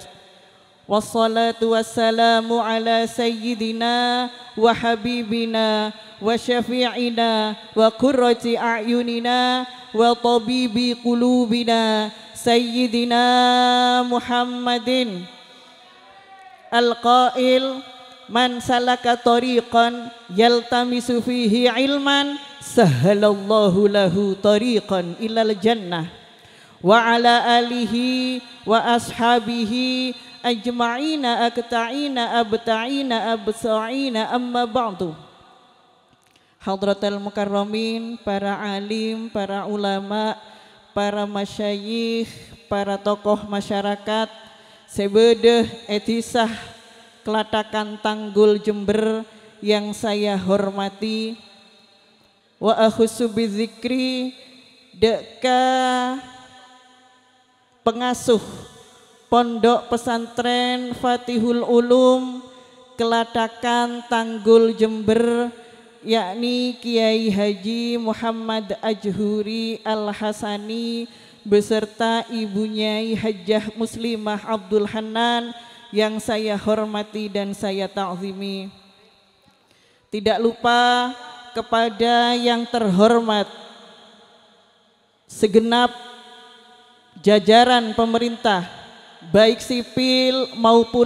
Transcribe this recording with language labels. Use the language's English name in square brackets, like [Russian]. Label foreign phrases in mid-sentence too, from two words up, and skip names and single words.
[Arabic] والصلاة والسلام على سيدنا وحبيبنا وشفيعنا وقرة أعيننا وطبيب قلوبنا سيدنا محمد القائل من سلك طريقا يلتمس فيه علما سهل الله له طريقا إلى الجنة وعلى آله وأصحابه أجمعين أكتعين أبتعين أبصعين أما بعد. حضرات المكرمين, [Indonesian] para alim, para ulama, para masyayikh, para tokoh masyarakat sebedeh etisah Kelatakan Tanggul Jember yang saya hormati, [Arabic] وأخص [Indonesian] bizikri deka pengasuh Pondok Pesantren Fathul Ulum Kelatakan Tanggul Jember, yakni Kiai Haji Muhammad Ajhuri Al-Hasani beserta ibunya Hajjah Muslimah Abdul Hanan yang saya hormati dan saya ta'zimi. Tidak lupa kepada yang terhormat segenap jajaran pemerintah baik sipil maupun